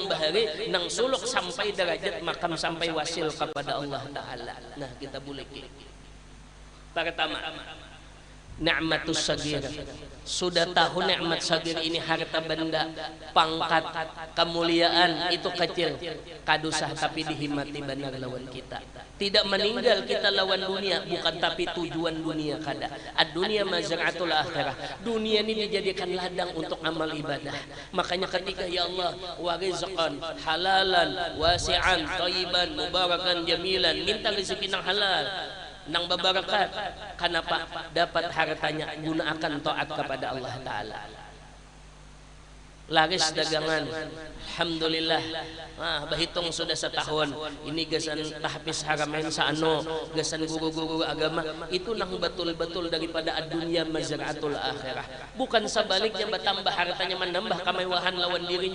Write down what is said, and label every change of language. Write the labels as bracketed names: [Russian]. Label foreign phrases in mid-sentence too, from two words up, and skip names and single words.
[Banjar] bahari nang suluk sampai derajat makam sampai wasil kepada Allah Ta'ala nah kita boleh pertama [Arabic] نعمة الصغير [Banjar] sudah tahu nikmat sagir ini harta benda pangkat kemuliaan itu kecil kadusah tapi dihimati benar lawan kita tidak meninggal kita lawan dunia bukan tapi tujuan dunia kada [Arabic] الدنيا مزرعة الآخرة [Banjar] dunia ini dijadikan ladang untuk amal ibadah makanya ketika ya Allah [Arabic] ورزقا حلالا واسعا طيبا مباركا جميلا [Banjar] minta rezeki nang halal nang babarakat kenapa dapat hartanya gunakan taat kepada Allah Ta'ala laris dagangan alhamdulillah berhitung sudah setahun ini gasan tahfiz haramain saano gasan guru-guru agama itu nang betul-betul daripada dunia [Arabic] مزرعة الآخرة [Banjar] bukan sebaliknya bertambah hartanya menambah kemewahan lawan dirinya